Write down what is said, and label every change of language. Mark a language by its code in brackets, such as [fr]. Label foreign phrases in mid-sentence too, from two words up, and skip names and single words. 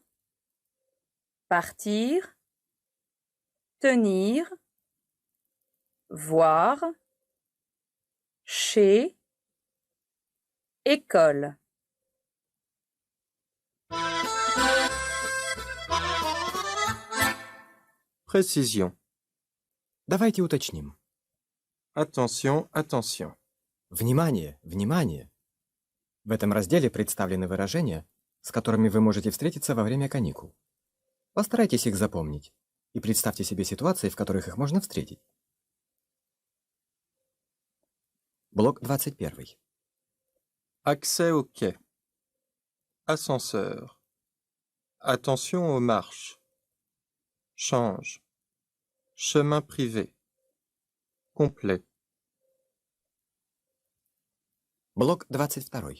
[fr] Partir. Tenir. Voir. Chez. École. Précision. [ru] Давайте уточним. [fr] Attention, attention. [ru] Внимание, внимание! В этом разделе представлены выражения, с которыми вы можете встретиться во время каникул. Постарайтесь их запомнить и представьте себе ситуации, в которых их можно встретить. Блок 21. [fr] Accès au quai. Ascenseur. Attention aux marches. Change. Chemin privé. Complet. [ru] Блок 22.